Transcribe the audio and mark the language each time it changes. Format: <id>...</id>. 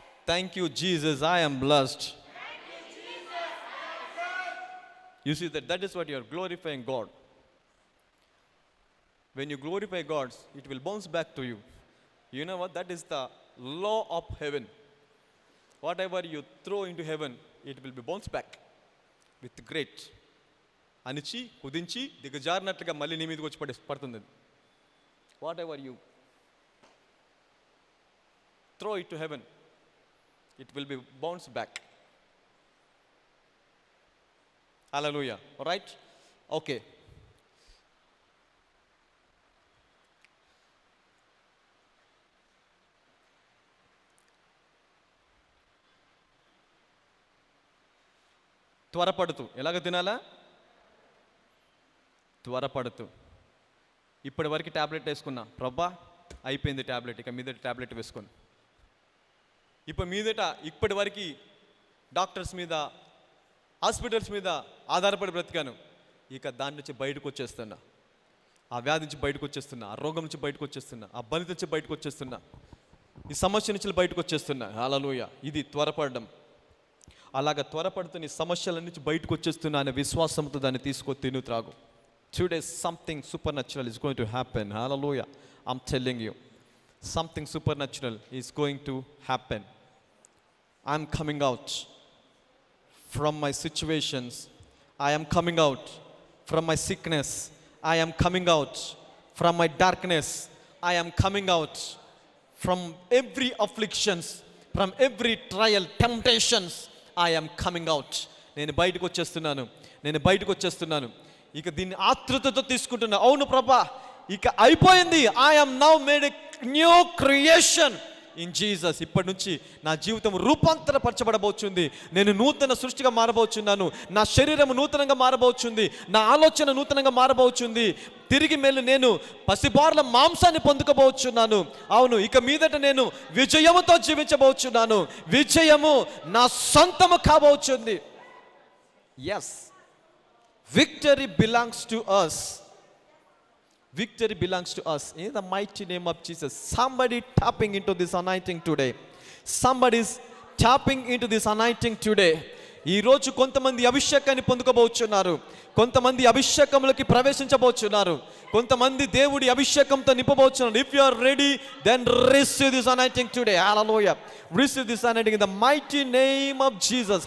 <en>Thank you Jesus, I am blessed. You see that is what you are glorifying God. When you glorify God, it will bounce back to you. You know what? That is the law of heaven. Whatever you throw into heaven, it will be bounced back with great.</en> <te>అనిచి కుదించి దిగజారినట్లుగా మళ్ళీ నీ మీదకి వచ్చి పడుతుంది.</te> <en>Whatever you throw it to heaven, it will be bounced back. Hallelujah. All right? Okay.</en> <te>త్వరపడుతూ. ఎలాగ తినాలా? త్వరపడుతూ. ఇప్పటి వరకు ట్యాబ్లెట్ వేసుకున్నా, ప్రభా అయిపోయింది ట్యాబ్లెట్, ఇక మీదట ట్యాబ్లెట్ వేసుకొని. ఇప్పటి వరకు డాక్టర్స్ మీద, హాస్పిటల్స్ మీద ఆధారపడి బ్రతికాను, ఇక దాని నుంచి బయటకు వచ్చేస్తున్నా. ఆ వ్యాధి నుంచి బయటకు వచ్చేస్తున్నా, ఆ రోగం నుంచి బయటకు వచ్చేస్తున్నా, ఆ బలిత నుంచి బయటకు వచ్చేస్తున్నా, ఈ సమస్య నుంచి బయటకు వచ్చేస్తున్నా. హల్లెలూయా. ఇది త్వరపడడం. అలాగ త్వరపడుతూ నీ సమస్యల నుంచి బయటకు వచ్చేస్తున్నా అనే విశ్వాసంతో దాన్ని తీసుకో, తిను, త్రాగు.</te> <en>Today something supernatural is going to happen. Hallelujah. I'm telling you, something supernatural is going to happen. I'm coming out from my situations. I am coming out from my sickness. I am coming out from my darkness. I am coming out from every afflictions, from every trial, temptations. I am coming out.</en> <te>నేను బయటకు వచ్చేస్తున్నాను. నేను బయటకు వచ్చేస్తున్నాను, ఇక దీన్ని ఆతృతతో తీసుకుంటున్నా. అవును ప్రభా, ఇక అయిపోయింది.</te> <en>I am now made a new creation in Jesus.</en> <te>ఇప్పటి నుంచి నా జీవితం రూపాంతరపరచబడబోతుంది. నేను నూతన సృష్టిగా మారబోచున్నాను. నా శరీరం నూతనంగా మారబోచుంది. నా ఆలోచన నూతనంగా మారబోచుంది. తిరిగి మేలు నేను పసిబార్ల మాంసాన్ని పొందుకోబోచున్నాను. అవును, ఇక మీదట నేను విజయముతో జీవించబోచున్నాను. విజయము నా సొంతము కాబోచుంది.</te> <en>Yes, victory belongs to us. Victory belongs to us in the mighty name of Jesus. Somebody tapping into this anointing today. Somebody is tapping into this anointing today.</en> <te>ఈ రోజు కొంతమంది అభిషేకాన్ని పొందుకోబోచున్నారు. కొంతమంది అభిషేకంలోకి ప్రవేశించబోచున్నారు. కొంతమంది దేవుడి అభిషేకంతో నింపబోచున్నారు.</te> <en>If you are ready, then receive this anointing today. Hallelujah. Receive this anointing in the mighty name of Jesus.</en>